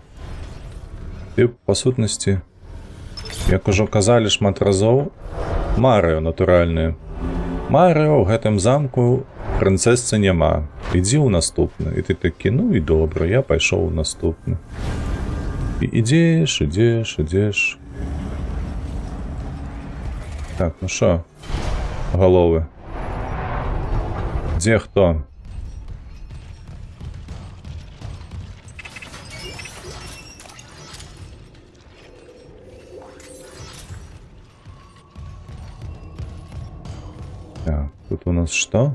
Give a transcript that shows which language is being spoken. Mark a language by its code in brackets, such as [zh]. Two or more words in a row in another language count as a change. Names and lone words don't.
[be] І, па сутнасці, як ужо казалі шмат разоў, Марыо натуральныя. Марыо ў гэтым замку прынцэсцы няма. Ідзі ў наступны. І ты такі, ну і добра, я пайшоў у наступны. І ідзеш. [ru] Так, ну шо, головы? Где кто? Так, тут у нас что?